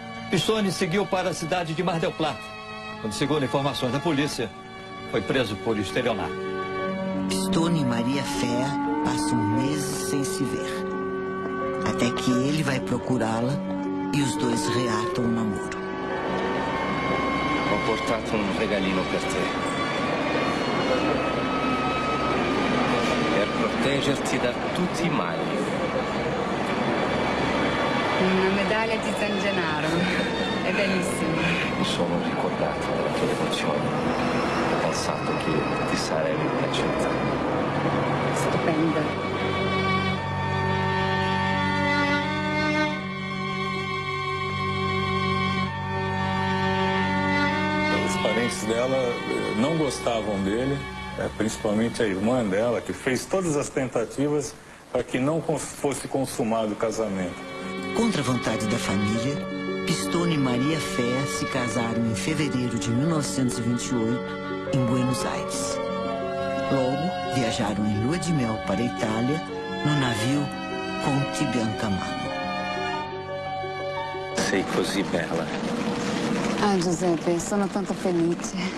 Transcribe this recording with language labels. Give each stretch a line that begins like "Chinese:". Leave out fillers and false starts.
Portuguese: Pistone seguiu para a cidade de Mar del Plata, quando, segundo informações da polícia, foi preso por estelionato. Pistone e Maria Fea passam meses sem se ver, até que ele vai procurá-la e os dois reatam o namoro.
Italian: Ho portato un regalino per te. Per proteggerti da tutti i mali. Una medaglia di San Gennaro. È bellissima. Mi sono ricordato della tua devozione. Ho pensato che ti sarebbe piaciuta. Stupenda.
Portuguese: Os parentes dela não gostavam dele, principalmente a irmã dela, que fez todas as tentativas para que não fosse consumado o casamento. Contra a vontade da família, Pistone e Maria Fea se casaram em fevereiro de 1928, em Buenos Aires. Logo, viajaram em lua de mel para a Itália, no navio Conte Biancamano.
Italian: Sei così bella. Ah, Giuseppe, sono tanto felice.